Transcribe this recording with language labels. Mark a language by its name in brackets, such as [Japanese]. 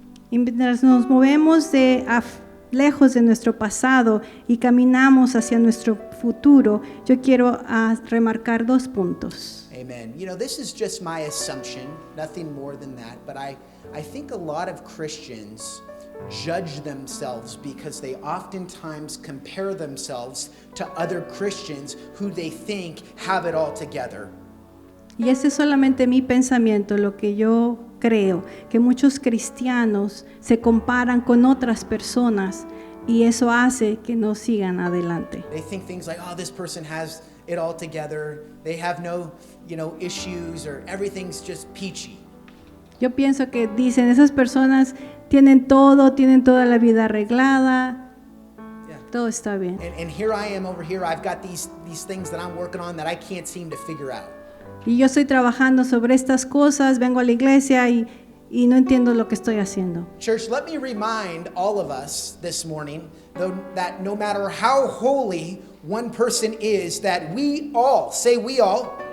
[Spanish] Y mientras nos movemos lejos de nuestro pasado y caminamos hacia nuestro futuro, yo quiero remarcar 2 puntos. [English] Amen. You know, this is just my assumption, nothing more than that, but I think a lot of Christians judge themselves because they oftentimes compare themselves to other Christians who they think have it all together. [Spanish] Y ese es solamente mi pensamiento, lo que yo creo, que muchos cristianos se comparan con otras personas y eso hace que no sigan adelante. [English] They think things like, oh, this person has it all together. They have no, issues, or everything's just peachy. [Spanish] Yo pienso que dicen, esas personas tienen toda la vida arreglada, [English] Yeah. [Spanish] todo está bien. [English] And here I am over here. I've got these things that I'm working on that I can't seem to figure out. [Spanish] Y yo estoy trabajando sobre estas cosas, vengo a la iglesia y no entiendo lo que estoy haciendo. [English] Church, let me remind all of us this morning that no matter how holy one person is, that we all, say we all